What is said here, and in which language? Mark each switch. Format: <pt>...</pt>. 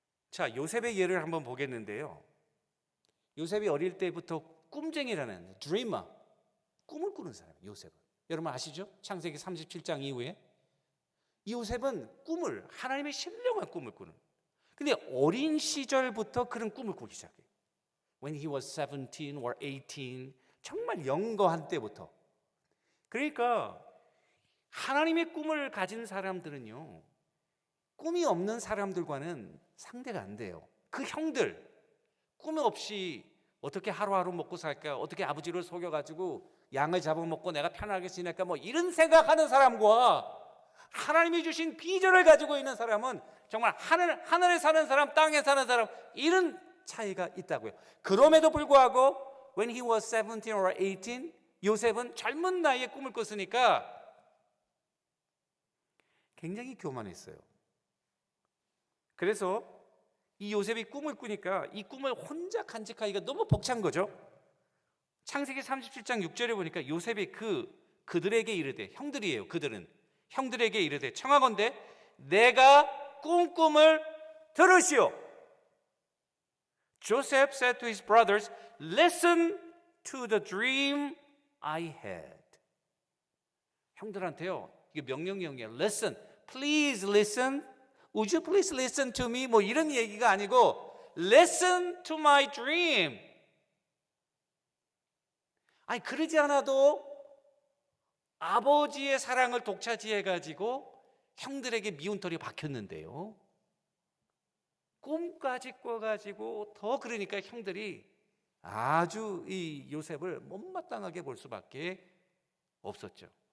<ko>자, 요셉의 예를 한번 보겠는데요. 요셉이 어릴 때부터 꿈쟁이라는 드리머, 꿈을 꾸는 사람이에요. 요셉은 여러분 아시죠? 창세기 37장 이후에 이 요셉은 꿈을, 하나님의 신령한 꿈을 꾸는, 근데 어린 시절부터 그런 꿈을 꾸기 시작해요.</ko> <en>When he was 17 or 18,</en> <ko>정말 영거한 때부터. 그러니까 하나님의 꿈을 가진 사람들은요, 꿈이 없는 사람들과는 상대가 안 돼요. 그 형들, 꿈 없이 어떻게 하루하루 먹고 살까, 어떻게 아버지를 속여가지고 양을 잡아먹고 내가 편하게 지낼까, 이런 생각하는 사람과 하나님이 주신 비전을 가지고 있는 사람은 정말 하늘에 사는 사람, 땅에 사는 사람, 이런 차이가 있다고요. 그럼에도 불구하고</ko> <en>when he was 17 or 18,</en> <ko>요셉은 젊은 나이에 꿈을 꿨으니까 굉장히 교만했어요. 그래서 이 요셉이 꿈을 꾸니까 이 꿈을 혼자 간직하기가 너무 벅찬 거죠. 창세기 37장 6절에 보니까 요셉이 그들에게 이르되, 형들이에요. 그들은 형들에게 이르되 청하건대 내가 꾼 꿈을 들으시오.</ko> <en>Joseph said to his brothers, listen to the dream I had.</en> <ko>형들한테요, 이게 명령형이에요.</ko> <en>Listen, please listen. Would you please listen to me?</en> <ko>이런 얘기가 아니고</ko> <en>Listen to my dream.</en> <ko>아니 그러지 않아도 아버지의 사랑을 독차지해가지고 형들에게 미운털이 박혔는데요. 꿈까지 꿔가지고 더 그러니까 형들이 아주 이 요셉을 못마땅하게 볼 수밖에 없었죠.</ko>